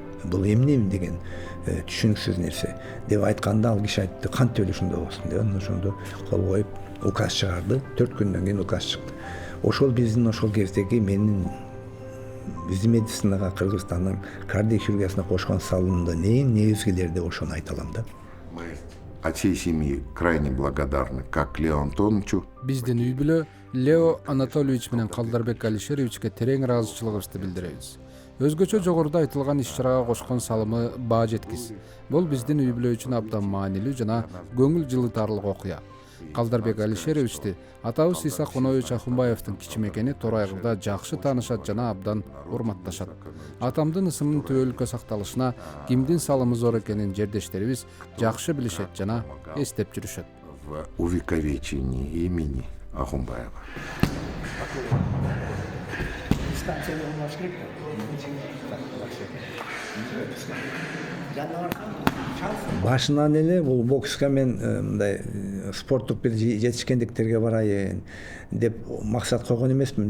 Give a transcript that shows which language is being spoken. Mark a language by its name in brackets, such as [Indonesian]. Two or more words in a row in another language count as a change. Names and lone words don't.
[Kyrgyz] Бул эмне деген түшүнүксүз нерсе деп айтканда ал киши айтты, кантип эле ушундай болсун деп. Анан ошондо кол коюп указ чыгарды. 4 күндөн кийин указ чыкты. Ошол биздин ошол кездеги биздин медицинага Кыргызстандын кардиохирургиясына кошкон салымдын эң негизгилери деп ошону айта алам да. [Russian] Мы от всей семьи крайне благодарны как Лео Антоновичу. [Kyrgyz] Биздин үй бүлө Лео Анатольевич менен Калдарбек Алишеровичке терең ыраазычылыгыбызды билдиребиз. Өзгөчө жогоруда айтылган иш-чарага кошкон салымы баа жеткис. Бул биздин үй бүлө үчүн абдан маанилүү жана көңүл жылытарлык окуя. Калдарбек Алишеровичти атабыз Исак Онович Ахунбаевдин кичимекени Торайгылда жакшы таанышат жана абдан урматташат. Атамдын ысымынын түбөлүккө сакталышына кимдин салымы зор экенин жердештерибиз жакшы билишет жана эстеп жүрүшөт. [Russian] В увековечении имени Ахунбаева. [Kyrgyz] Башынан эле бул бокска мен мындай спорттук бир жетишкендиктерге барайын деп максат койгон эмесмин.